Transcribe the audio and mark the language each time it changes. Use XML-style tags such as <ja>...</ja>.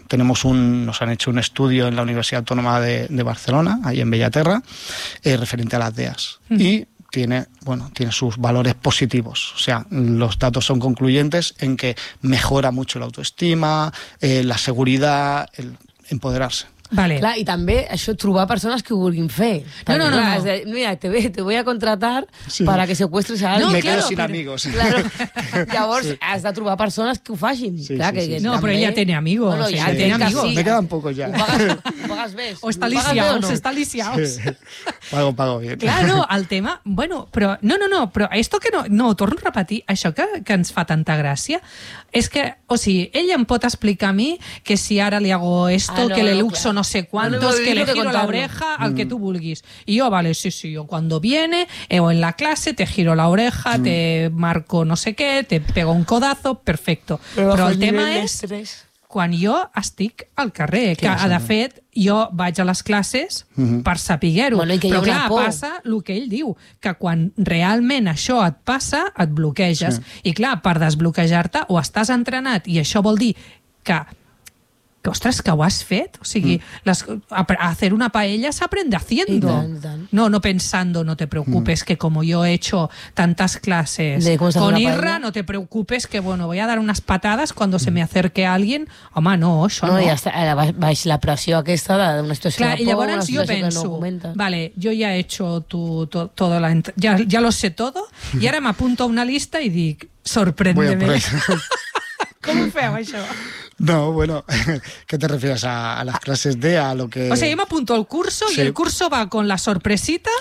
<es>Nos han hecho un estudio en la Universidad Autónoma de Barcelona, ahí en Bellaterra, referente a las DEAs. Y tiene sus valores positivos. O sea, los datos son concluyentes en que mejora mucho la autoestima, la seguridad, el empoderarse. Vale.</es> <ca>Clar, i també això, trobar persones que ho vulguin fer. No.</ca> <es>De, mira, te voy a contratar sí. Para que secuestres a alguien. No, me quedo sin amigos.</es> <ca>Claro. Llavors, sí. Has de trobar persones que ho facin. Sí, clar, sí, que, sí, no, però ella té amigos. Bueno, sí. Ja té amigos. Sí.</ca> <es>Me quedan pocos ya.</es> <ca>Ho pagues bé. O està lisiaos, no?</ca> <es>Pago bien.</es> <ca>Claro, el tema... Bueno, però... No, però esto que no... No, torno a repetir. Això que ens fa tanta gràcia és que, o sigui, ell em pot explicar a mi que si ara li</ca> <es>hago esto, que le luxo no sé cuántos, que le giro la oreja al que tú</es> <ca>vulguis.</ca> <es>Y yo, vale, sí, yo cuando viene, o en la clase, te giro la oreja, te marco no sé qué, te pego un codazo, perfecto.</es> <ca>Però el tema és quan jo estic al carrer, que de fet, jo vaig a les classes per saber-ho. Però clar, passa el que ell diu, que quan realment això et passa, et bloqueges. I clar, per desbloquejar-te, o estàs entrenat, i això vol dir que... Que, ostres, que ho has fet?</ca> <es>O sigui, a hacer una paella s'aprende haciendo. No pensando, no te preocupes, que como yo he hecho tantas clases con Irra, paella. No te preocupes que, bueno, voy a dar unas patadas cuando se me acerque alguien.</es> <ca>Home, no, això no. No, ja està, baix la pressió aquesta d'una situació clar, de por, llavors, una situació jo penso, que no comenta.</ca> <es>Vale, yo ya he hecho todo la... Ya lo sé todo, y ahora m'apunto a una lista y dic, sorpréndeme.</es> <ca>Com ho feu, això?</ca> <es>No, bueno, ¿qué te refieres a las clases de a lo que? O sea, yo me apunto al curso y el curso va con la sorpresita.</es>